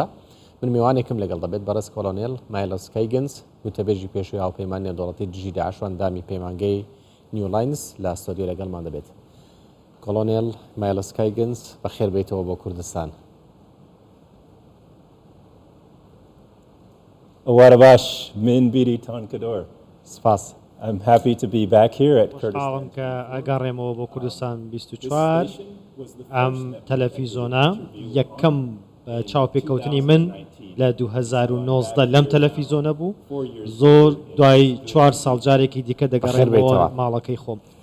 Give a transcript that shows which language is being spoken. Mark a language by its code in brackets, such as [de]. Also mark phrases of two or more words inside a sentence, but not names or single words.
[ckb] من میوانێکم لەگەڵ دەبێت بەڕێز کۆلۆنێل مایلس کایگنز، وتەبێژی پێشووی هاوپەیمان نێودەوڵەتی دژی داعش و ئەندامی پەیمانگەی نیولاینز لە ئەستۆدیۆ لەگەڵمان دەبێت. کۆلۆنێل مایلس کایگنز بەخێر بێتەوە بۆ کوردستان. وارە باش، من بیری تانکەدۆر. سپاس. [en] I'm happy to be back here at Kurdistan. [ckb] خۆشحاڵم کە ئەگەڕێمەوە بۆ کوردستان 24. ئەم تەلەڤیزۆنە یەکەم چاوپێکەوتنی من لە 2019 لەم تەلەڤیزۆنە بوو. زۆر دوای 4 ساڵ جارێکی دیکە دەگەڕێمەوە ماڵەکەی خۆم.